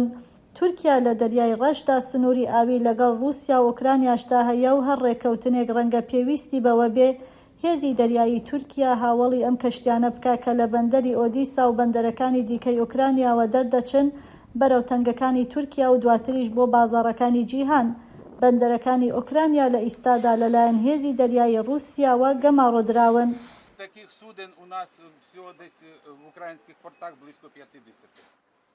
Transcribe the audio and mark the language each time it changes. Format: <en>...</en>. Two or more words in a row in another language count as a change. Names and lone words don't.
<ckb>تورکیا لە دەریای ڕەشدا سنووری ئاوی لەگەڵ رووسیا و ئۆکرانیاشدا هەیە و هەر ڕێکەوتنێک ڕەنگە پێویستی بەوە بێ هێزی دەریایی تورکیا هاوڵی ئەم کەشتیانە بکا کە لە بەندەری ئۆدیسا و بەندەرەکانی دیکەی ئۆکرانیاوە دەردەچن بەرەو تەنگەکانی تورکیا و دواتریش بۆ بازاڕەکانی جیهان. بەندەرەکانی ئۆکرانیا لە ئیستادا لەلایەن هێزی دەریایی رووسیاوە گەماڕۆدراون.</ckb> <uk>таких суден у нас всього десь в українських портах близько 50.</uk>